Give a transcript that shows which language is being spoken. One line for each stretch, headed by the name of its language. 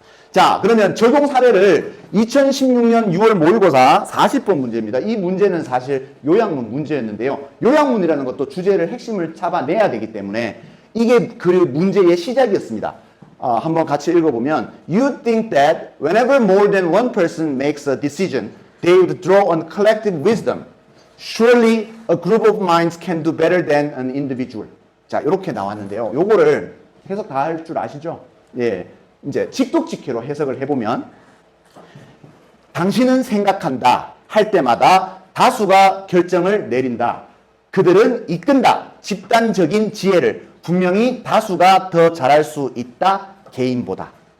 Korean: 자, 그러면 적용 사례를 2016년 6월 모의고사 40번 문제입니다. 이 문제는 사실 요약문 문제였는데요. 요약문이라는 것도 주제를 핵심을 잡아내야 되기 때문에 이게 그 문제의 시작이었습니다. 한번 같이 읽어보면
English: You think that whenever more than one person makes a decision, they would draw on collective wisdom. Surely a group of minds can do better than an individual.
Korean: 자, 이렇게 나왔는데요. 요거를 해석 다 할 줄 아시죠? 예. 이제 직독직해로 해석을 해보면 당신은 생각한다 할 때마다 다수가 결정을 내린다. 그들은 이끈다. 집단적인 지혜를 분명히 다수가 더 잘할 수 있다. 개인보다.